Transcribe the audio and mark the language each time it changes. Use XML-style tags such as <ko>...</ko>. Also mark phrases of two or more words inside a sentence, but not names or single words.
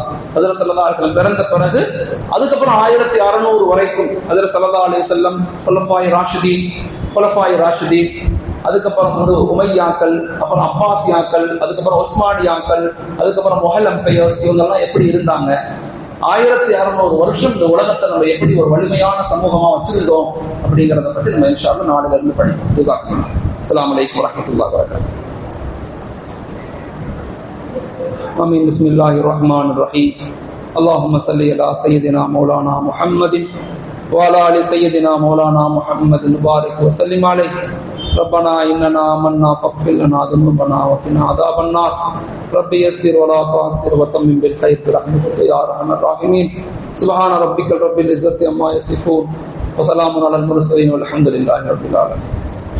<ta>ஹஜ்ரத்</ta> <ar>صلى الله عليه وسلم</ar> <ta>பிறந்த பிறகு அதுக்கப்புறம் 1600 வரைக்கும் ஹஜ்ரத்</ta> <ar>صلى الله عليه وسلم خلفاء راشدين,</ar> <ta>அதுக்கப்புறம் உமையாக்கள், அப்புறம் அப்பாசியாக்கள், அதுக்கப்புறம் ஒஸ்மானியாக்கள், அதுக்கப்புறம்</ta> <en>Mughal Empires,</en> <ta>இவங்க எல்லாம் எப்படி இருந்தாங்க, 1600 வருஷம் இந்த உலகத்தை நம்ம எப்படி ஒரு வலிமையான சமூகமா வச்சிருந்தோம் அப்படிங்கறத பத்தி நம்ம</ta> <ar>إن شاء الله</ar> <ta>நாளைல இருந்து படிப்போம்.</ta> <ar>جزاك الله. السلام عليكم ورحمة الله وبركاته. آمين. بسم الله الرحمن الرحيم. اللهم صل على سيدنا مولانا محمد وعلى آل سيدنا مولانا محمد مبارك وسلم عليه. ربنا إننا آمنا فاغفر لنا ذنوبنا وقنا عذاب النار. رب يسر ولا تعسر وتمم بالخير برحمتك يا أرحم الراحمين. سبحان ربك رب العزة عما يصفون وسلام على المرسلين والحمد لله رب العالمين.</ar>